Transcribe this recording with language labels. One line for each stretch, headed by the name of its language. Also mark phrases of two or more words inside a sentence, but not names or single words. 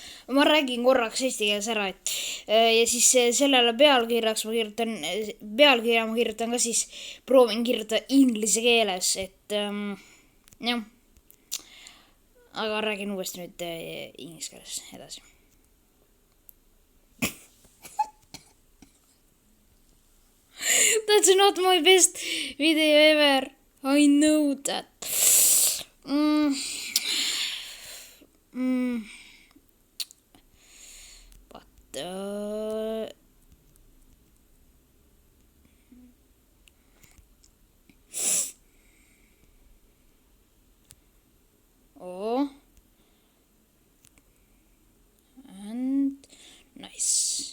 Estonian: ma räägin korraks eesti keeles ära, et ja siis sellele pealkirja ma kirjutan ka siis, proovin kirjutada inglise keeles, et jah, aga räägin uuesti nüüd inglise keeles edasi.
English: That's not my best video ever. I know that. But oh, and nice.